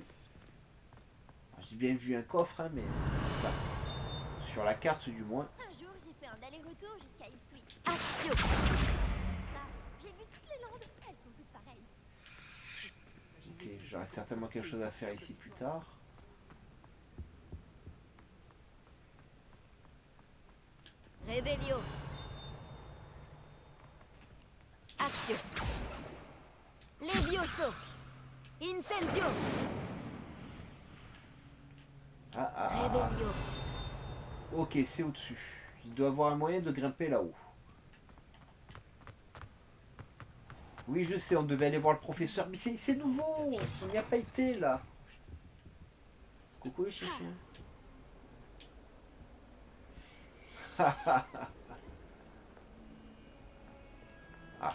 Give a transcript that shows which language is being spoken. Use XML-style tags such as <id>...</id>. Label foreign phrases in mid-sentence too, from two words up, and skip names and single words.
<fr>J'ai bien vu un coffre, hein, mais enfin, sur la carte du moins. Un jour, j'ai fait un aller-retour jusqu'à Ipswich. Axio. Là, j'ai vu toutes les landes. Elles sont toutes pareilles. Ok, j'aurai certainement quelque chose à faire ici plus tard. Revelio. Axio. Levioso. Incendio. Ah. Revelio. Ok, c'est au-dessus. Il doit avoir un moyen de grimper là-haut. Oui, je sais, on devait aller voir le professeur, mais c'est nouveau. On n'y a pas été, là. Coucou les chiens. Ah.</fr>